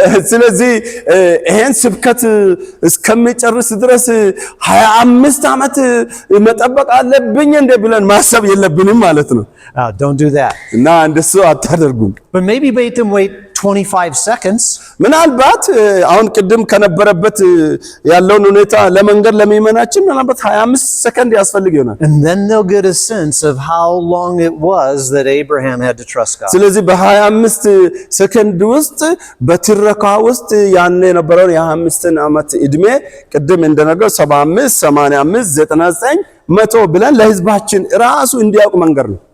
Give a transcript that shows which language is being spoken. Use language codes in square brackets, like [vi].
[am] ስለዚህ ይሄን ስብከት እስከምጨርስ ድረስ 25 ዓመት መጠበቅ አለብኝ እንደ ብለን ማሰብ የለብንም ማለት ነው። [en] Don't do that. [am] እና እንደሱ አታደርጉም። [en] But maybe wait 25 seconds. [am] ምናልባት አሁን ቅድም ከነበረበት ያለውን ሁኔታ ለመንገር ለሚመናችን ምናልባት 25 ሰከንድ ያስፈልግ ይሆናል። [en] And then they'll get a sense of how long it was that Abraham had to trust God. [am] ስለዚህ በ25 ሰከንድ ውስጥ በትረካ ውስጥ ያኔ የነበረው የ25 ዓመት እድሜ ቅድም እንደነገር 75 85 99 100 ብለን ለህዝባችን ራሱ እንዲያውቅ መንገር ነው።